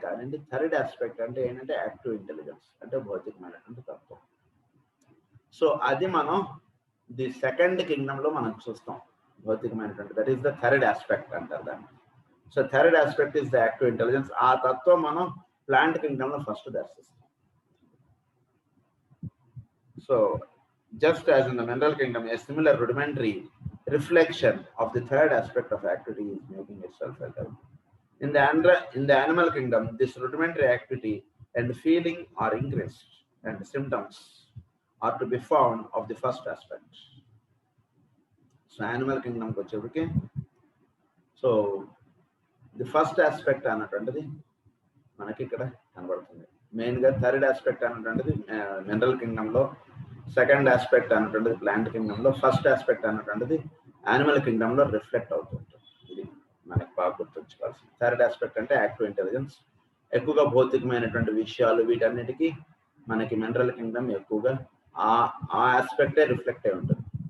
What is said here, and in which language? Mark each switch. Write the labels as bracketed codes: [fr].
[te] కానీ third aspect అంటే ఏంటంటే యాక్టివ్ ఇంటెలిజెన్స్, అంటే భౌతికమైనటువంటి తత్వం. సో అది మనం ది సెకండ్ కింగ్డమ్లో మనం చూస్తాం, భౌతికమైనటువంటి. [en] that is the third aspect [te] అంటారు దాన్ని. [en] So third aspect is the active intelligence. [te] ఆ తత్వం మనం plant కింగ్డమ్లో first దర్శిస్తాం. [en] So just as in the mineral kingdom, a similar rudimentary reflection of the third aspect of activity is making itself felt. In the animal kingdom, this rudimentary activity and feeling are increased, and the symptoms are to be found of the first aspect. So animal kingdom [te] ko chevike, [en] so the first aspect [te] అన్నటువంటిది మనకి ఇక్కడ కనబడుతుంది. మెయిన్గా third aspect అన్నటువంటిది mineral కింగ్డమ్లో, second aspect అన్నటువంటిది plant కింగ్డమ్లో, first aspect అన్నటువంటిది animal కింగ్డమ్లో reflect అవుతుంటుంది. ఇది మనకి బాగా గుర్తుంచుకోవాల్సింది. థర్డ్ ఆస్పెక్ట్ అంటే యాక్టివ్ ఇంటెలిజెన్స్. ఎక్కువగా భౌతికమైనటువంటి విషయాలు వీటన్నిటికీ మనకి మినరల్ కింగ్డమ్ ఎక్కువగా ఆ ఆస్పెక్టే రిఫ్లెక్ట్ అయి ఉంటుంది.